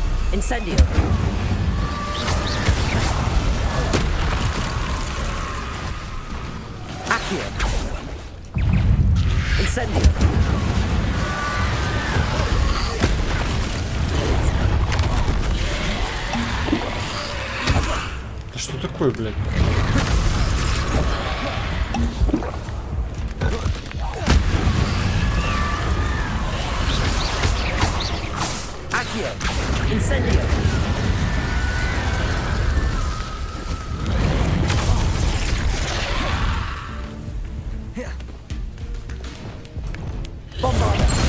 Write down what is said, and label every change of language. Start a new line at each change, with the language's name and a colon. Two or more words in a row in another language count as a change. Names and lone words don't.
Latin: Incendio. Accio. Incendio.
Russian: Да что такое, блядь?
Latin: Accio. Incendio. Bombarda.